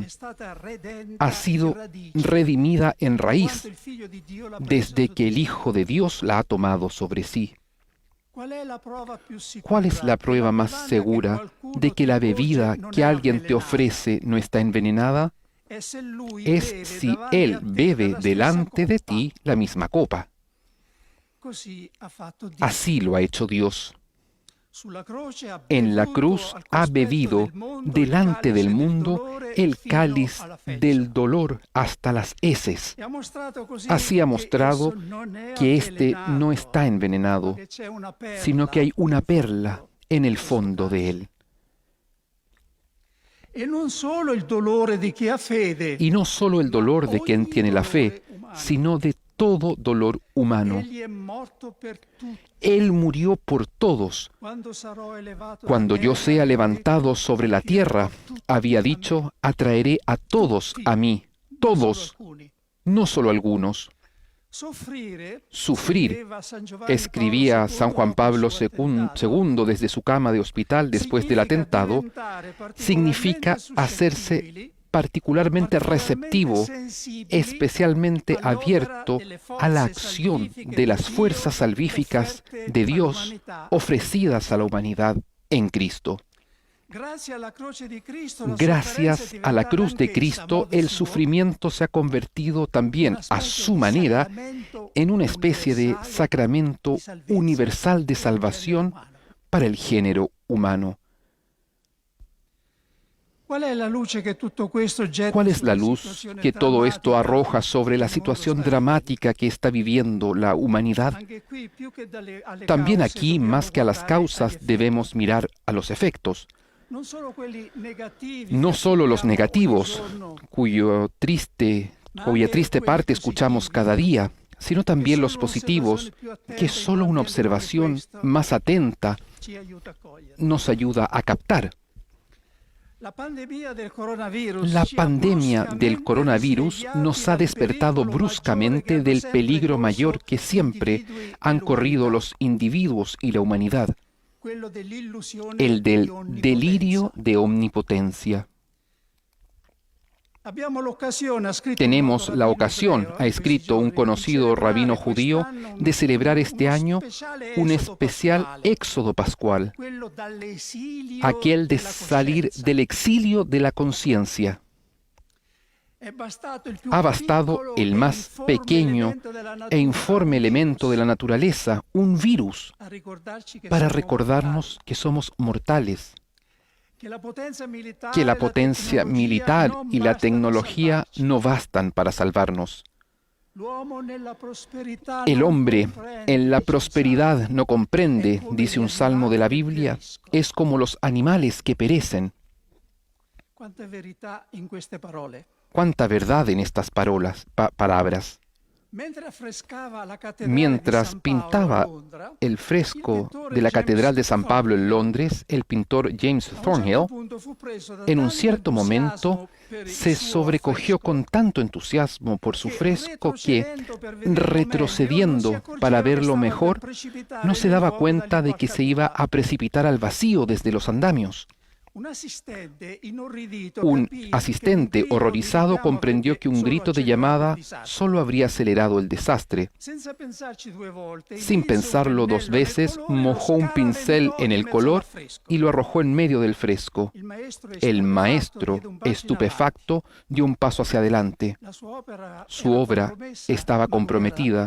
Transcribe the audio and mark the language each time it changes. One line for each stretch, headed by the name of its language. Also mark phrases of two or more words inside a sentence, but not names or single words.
Spanish: Ha sido redimida en raíz desde que el Hijo de Dios la ha tomado sobre sí. ¿Cuál es la prueba más segura de que la bebida que alguien te ofrece no está envenenada? Es si Él bebe delante de ti la misma copa.
Italian: Così ha fatto Dio.
Spanish: Así lo ha hecho Dios.
Italian: Sulla croce ha
Spanish: En la
Italian: bevuto
Spanish: cruz
Italian: al
Spanish: ha
Italian: cospetto
Spanish: bebido
Italian: del mondo il
Spanish: delante del
Italian: cálice
Spanish: mundo
Italian: dolore
Spanish: el
Italian: fino
Spanish: cáliz
Italian: alla feccia.
Spanish: del dolor hasta las heces.
Italian: E ha mostrato così
Spanish: Así ha
Italian: che
Spanish: mostrado
Italian: esso non è
Spanish: que éste no
Italian: avvelenato,
Spanish: está envenenado,
Italian: che c'è una perla
Spanish: sino que hay una
Italian: in
Spanish: perla
Italian: fondo.
Spanish: en el fondo de él.
Italian: E non solo il dolore di chi ha fede,
Spanish: Y no solo el dolor de quien
Italian: ogni
Spanish: tiene la fe,
Italian: dolore umano.
Spanish: sino de todo dolor humano.
Italian: Egli è morto per tutti.
Spanish: Él murió por todos.
Italian: Quando sarò elevato
Spanish: Cuando
Italian: da
Spanish: yo
Italian: terra,
Spanish: sea
Italian: ha
Spanish: levantado
Italian: detto,
Spanish: sobre la tierra,
Italian: tutti
Spanish: había
Italian: a me.
Spanish: dicho, atraeré a todos a mí,
Italian: Non
Spanish: todos,
Italian: solo alcuni.
Spanish: no solo algunos. Sufrir, Sufrir,
Italian: scriveva San Giovanni
Spanish: escribía
Italian: Paolo
Spanish: San II Juan Pablo
Italian: dopo il suo attentato,
Spanish: II desde su cama de hospital después del
Italian: significa
Spanish: atentado,
Italian: diventare
Spanish: significa
Italian: particolarmente
Spanish: hacerse
Italian: suscettibili,
Spanish: particularmente receptivo,
Italian: sensibili
Spanish: especialmente
Italian: all'opera
Spanish: abierto
Italian: delle
Spanish: a la
Italian: forze
Spanish: acción
Italian: salvifiche
Spanish: de
Italian: di
Spanish: las
Italian: Dio
Spanish: fuerzas salvíficas
Italian: offerte
Spanish: de Dios
Italian: all'umanità.
Spanish: ofrecidas a la humanidad en Cristo.
Italian: Grazie alla croce di Cristo, la
Spanish: Gracias
Italian: sofferenza è
Spanish: a la
Italian: diventata
Spanish: cruz de
Italian: anch'essa, a
Spanish: Cristo,
Italian: modo
Spanish: el
Italian: suo,
Spanish: sufrimiento se ha convertido también
Italian: una
Spanish: a
Italian: specie
Spanish: su
Italian: di
Spanish: manera
Italian: sacramento
Spanish: en una especie de
Italian: universale
Spanish: sacramento
Italian: di salvezza
Spanish: universal de
Italian: per il genere
Spanish: salvación
Italian: umano.
Spanish: para el género humano. ¿Cuál es la
Italian: luce que tutto questo getta
Spanish: ¿Cuál es la
Italian: sulla
Spanish: luz
Italian: situazione
Spanish: que todo esto
Italian: drammatica
Spanish: arroja sobre la
Italian: che il mondo
Spanish: situación
Italian: sta
Spanish: dramática que está viviendo la humanidad?
Italian: Anche qui, più che alle
Spanish: También
Italian: cause,
Spanish: aquí,
Italian: dobbiamo
Spanish: más que a las
Italian: guardare agli
Spanish: causas,
Italian: effetti.
Spanish: debemos mirar a los efectos.
Italian: Non solo quelli negativi
Spanish: No
Italian: che
Spanish: solo los
Italian: ascoltiamo
Spanish: negativos,
Italian: ogni giorno,
Spanish: cuya triste parte escuchamos cada día, sino también los
Italian: solo
Spanish: positivos,
Italian: un'osservazione più attenta
Spanish: que
Italian: e
Spanish: solo una
Italian: più attenta come
Spanish: observación
Italian: questa
Spanish: más atenta
Italian: ci aiuta a cogliere.
Spanish: nos ayuda a captar.
Italian: La pandemia del coronavirus
Spanish: La
Italian: ci ha
Spanish: pandemia del
Italian: bruscamente
Spanish: coronavirus
Italian: risvegliati
Spanish: nos ha
Italian: dal
Spanish: despertado
Italian: pericolo
Spanish: bruscamente
Italian: maggiore che
Spanish: del
Italian: hanno sempre
Spanish: peligro
Italian: corso
Spanish: mayor que
Italian: gli
Spanish: siempre
Italian: individui
Spanish: han
Italian: e
Spanish: corrido
Italian: l'umanità,
Spanish: los individuos y la humanidad,
Italian: quello dell'illusione
Spanish: el
Italian: di
Spanish: del
Italian: onnipotenza.
Spanish: delirio de omnipotencia.
Italian: Abbiamo l'occasione, ha scritto
Spanish: Tenemos
Italian: un noto
Spanish: la
Italian: rabbino
Spanish: ocasión,
Italian: ebreo,
Spanish: ha
Italian: in
Spanish: escrito un
Italian: questi giorni,
Spanish: conocido
Italian: di
Spanish: rabino
Italian: celebrare
Spanish: judío,
Italian: quest'anno
Spanish: de celebrar este
Italian: uno
Spanish: año
Italian: speciale
Spanish: un
Italian: esodo
Spanish: especial
Italian: pasquale,
Spanish: éxodo pascual,
Italian: quello dall'esilio
Spanish: aquel de
Italian: della
Spanish: salir
Italian: coscienza.
Spanish: del exilio de la conciencia.
Italian: È bastato il più
Spanish: Ha bastado
Italian: piccolo
Spanish: el
Italian: e
Spanish: más
Italian: informe
Spanish: pequeño
Italian: elemento della natura,
Spanish: e informe
Italian: un
Spanish: elemento
Italian: virus,
Spanish: de la naturaleza, un virus,
Italian: a ricordarci che
Spanish: para
Italian: siamo
Spanish: recordarnos que somos mortales,
Italian: mortali, che la potenza militare,
Spanish: que la
Italian: la
Spanish: potencia
Italian: tecnologia
Spanish: militar
Italian: non
Spanish: y la
Italian: bastano a
Spanish: tecnología
Italian: salvarci.
Spanish: no bastan para salvarnos.
Italian: L'uomo nella prosperità
Spanish: El
Italian: non
Spanish: hombre
Italian: comprende,
Spanish: en la
Italian: dice il
Spanish: prosperidad
Italian: Salmo.
Spanish: no comprende, Es como dice
Italian: gli
Spanish: un salmo de la
Italian: animali che
Spanish: Biblia,
Italian: periscono.
Spanish: es como los animales que perecen.
Italian: Quanta verità in queste parole.
Spanish: Cuánta verdad en estas palabras.
Italian: Mentre affrescava la cattedrale
Spanish: Mientras
Italian: di San Paolo
Spanish: pintaba
Italian: a Londra,
Spanish: el fresco de la Catedral de San Pablo en Londres, el pintor James
Italian: a un Thornhill, certo punto fu preso da
Spanish: en un
Italian: tanto
Spanish: cierto momento,
Italian: entusiasmo per il
Spanish: se
Italian: suo
Spanish: sobrecogió
Italian: affresco,
Spanish: con tanto entusiasmo por su
Italian: che
Spanish: fresco que,
Italian: retrocedendo per vederlo
Spanish: retrocediendo
Italian: meglio, non si
Spanish: para
Italian: accorgeva che
Spanish: verlo
Italian: stava
Spanish: mejor,
Italian: per precipitare
Spanish: no se
Italian: di
Spanish: daba
Italian: nuovo
Spanish: cuenta
Italian: dagli
Spanish: de que se iba
Italian: portacaduta.
Spanish: a precipitar al vacío desde los andamios.
Italian: Un asistente inorridito
Spanish: Un
Italian: capì
Spanish: asistente
Italian: che un grido
Spanish: horrorizado
Italian: di richiamo
Spanish: comprendió
Italian: avrebbe
Spanish: que un
Italian: solo
Spanish: grito de
Italian: accelerato il
Spanish: llamada
Italian: disastro.
Spanish: solo habría acelerado el desastre.
Italian: Senza pensarci due volte,
Spanish: Sin
Italian: mise un
Spanish: pensarlo dos
Italian: pennello nel
Spanish: veces,
Italian: colore, lo
Spanish: mojó un pincel
Italian: scaraventò
Spanish: en
Italian: in
Spanish: el
Italian: mezzo
Spanish: color
Italian: all'affresco.
Spanish: y lo arrojó en medio del fresco.
Italian: Il maestro,
Spanish: El maestro,
Italian: diede un passo in
Spanish: estupefacto, dio un paso hacia adelante.
Italian: avanti. La sua opera
Spanish: Su
Italian: era
Spanish: obra
Italian: compromessa,
Spanish: estaba
Italian: ma lui era
Spanish: comprometida,